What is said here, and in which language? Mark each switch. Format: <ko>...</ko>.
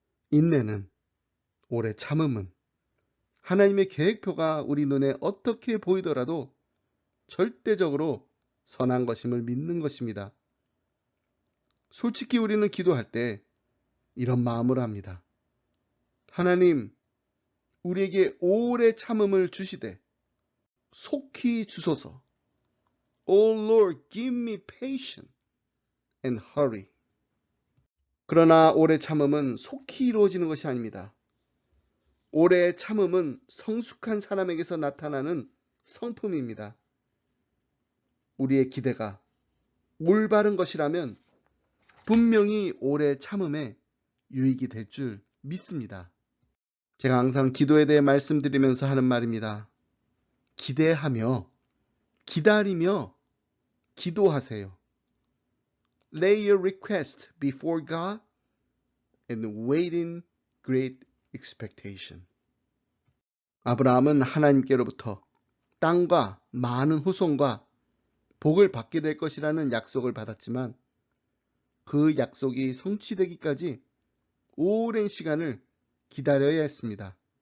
<ko>인내는, 오래 참음은 하나님의 계획표가 우리 눈에 어떻게 보이더라도 절대적으로 선한 것임을 믿는 것입니다. 솔직히 우리는 기도할 때 이런 마음을 합니다. 하나님, 우리에게 오래 참음을 주시되 속히 주소서.</ko> <en>Oh Lord, give me patience and hurry.</en> <ko>그러나 오래 참음은 속히 이루어지는 것이 아닙니다. 오래 참음은 성숙한 사람에게서 나타나는 성품입니다. 우리의 기대가 올바른 것이라면 분명히 오래 참음에 유익이 될 줄 믿습니다. 제가 항상 기도에 대해 말씀드리면서 하는 말입니다. 기대하며, 기다리며, 기도하세요.</ko> <en>Lay your request before God and wait in great expectation.</en> <ko>아브라함은 하나님께로부터 땅과 많은 후손과 복을 받게 될 것이라는 약속을 받았지만 그 약속이 성취되기까지 오랜 시간을 기다려야 했습니다.</ko>